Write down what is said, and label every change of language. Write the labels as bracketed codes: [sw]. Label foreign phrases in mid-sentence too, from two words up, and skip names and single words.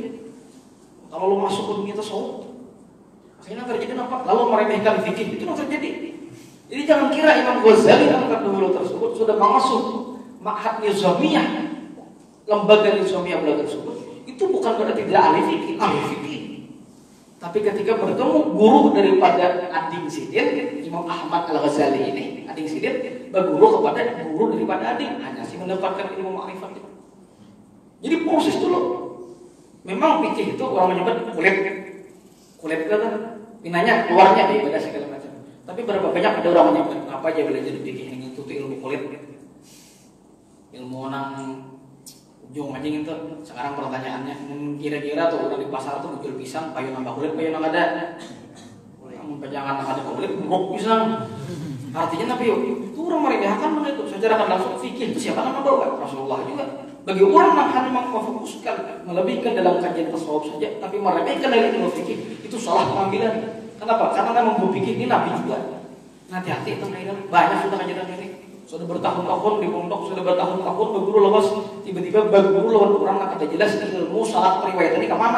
[id] Kalau lo masuk ke dunia tasawuf, akhirnya terjadi apa? Lalu meremehkan fikih, itu yang terjadi. Jadi jangan kira Imam Ghazali yang terdahulu tersebut sudah masuk ma'had nizamiyah, lembaga nizamiyah belajar tersebut, itu bukan berarti tidak ahli fikih. Tapi ketika bertemu guru daripada Ading Sidin, Imam Ahmad Al-Ghazali ini, Ading Sidin berguru kepada guru daripada Ading, hanya sih mendapatkan ilmu ma'rifat. Jadi proses dulu. Memang fikih itu orang menyebut kulit kan, pinanya keluarnya daripada segala macam. Tapi berapa banyak ada orang menyebut apa aja belajar fikih ini itu ilmu kulit, ilmu nang ujung aja gitu. [bjn] Sekarang pertanyaannya, kira-kira tuh orang di pasar tuh jual pisang, payu nambah kulit, payu nambah ada. [id] Jangan ada kulit, buruk pisang. Artinya Nabi itu orang meremehkan itu secara langsung fikih itu siapa nama bawa Rasulullah juga. Bagi orang yang hanya memfokuskan melebihkan dalam kajian tasawuf saja, tapi meremehkan dari ilmu fikih itu salah pengambilan. Kenapa? Karena memang fikih ini Nabi juga. Hati-hati itu kaitan. Banyak sudah kajian ini. Sudah bertahun-tahun di pondok, sudah bertahun-tahun berguru lepas, tiba-tiba berguru lawan orang yang kada jelas ilmu salat riwayat ini kemana?